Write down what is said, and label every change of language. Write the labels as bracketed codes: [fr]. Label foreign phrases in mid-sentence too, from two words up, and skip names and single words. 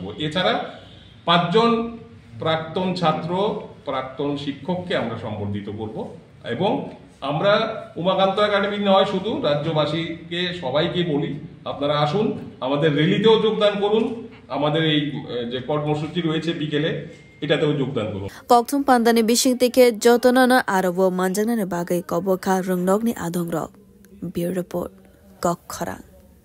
[bn] এছাড়া 5 জন প্রাক্তন ছাত্র প্রাক্তন শিক্ষককে আমরা সম্বর্ধিত করব এবং আমরা উমাকান্ত একাডেমি নয় শুধু রাজ্যবাসীকে সবাইকে বলি আপনারা আসুন, আমাদের র্যালিতেও যোগদান করুন, আমাদের এই যে কর্মসূচি রয়েছে বিকেলে এটাতেও যোগদান করুন। [trp] kokthum pandani bising teke jotonana arobo manjanane bagai kobokha rungnokni adongrok. [en] Bureau report Kok Khorang.